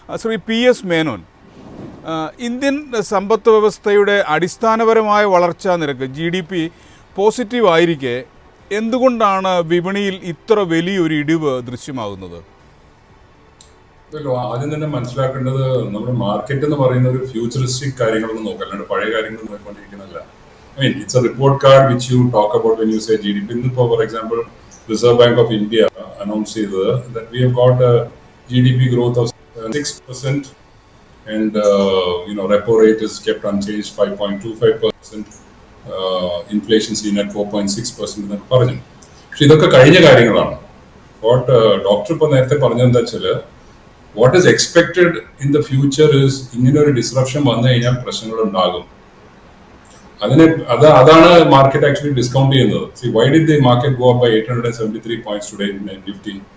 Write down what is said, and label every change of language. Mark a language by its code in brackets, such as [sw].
[ml] Shri PS Menon, Indian സമ്പദ് വ്യവസ്ഥയുടെ അടിസ്ഥാനപരമായ വളർച്ചാ നിരക്ക് GDP പോസിറ്റീവ് ആയിരിക്കെ എന്തുകൊണ്ടാണ് വിപണിയിൽ ഇത്ര വലിയൊരു ഇടിവ് ദൃശ്യമാകുന്നത്? ആദ്യം തന്നെ മനസ്സിലാക്കേണ്ടത് നമ്മുടെ മാർക്കറ്റ് എന്ന് പറയുന്ന ഒരു ഫ്യൂച്ചറിസ്റ്റിക് കാര്യങ്ങളൊന്നും നോക്കാം, അല്ലാണ്ട് പഴയ കാര്യങ്ങൾ നോക്കിക്കൊണ്ടിരിക്കുന്നില്ല. [en] I mean, it's a report card which you talk about when you say GDP. ഇന്നിപ്പോൾ for example, Reserve Bank of India announced that we have got a GDP growth of 6% and repo rate is kept unchanged 5.25%, inflation seen at 4.6% [ml] എന്നൊക്കെ പറഞ്ഞു. പക്ഷെ ഇതൊക്കെ കഴിഞ്ഞ കാര്യങ്ങളാണ്. What doctor ഇപ്പോൾ നേരത്തെ പറഞ്ഞതെന്താ വെച്ചാൽ [en] what is expected in the future [ml] is ഇങ്ങനെ ഒരു ഡിസ്റപ്ഷൻ വന്നു കഴിഞ്ഞാൽ പ്രശ്നങ്ങൾ ഉണ്ടാകും. അതാണ് മാർക്കറ്റ് ആക്ച്വലി ഡിസ്കൗണ്ട് ചെയ്യുന്നത്. [en] See why did the market go up by 873 points today in Nifty?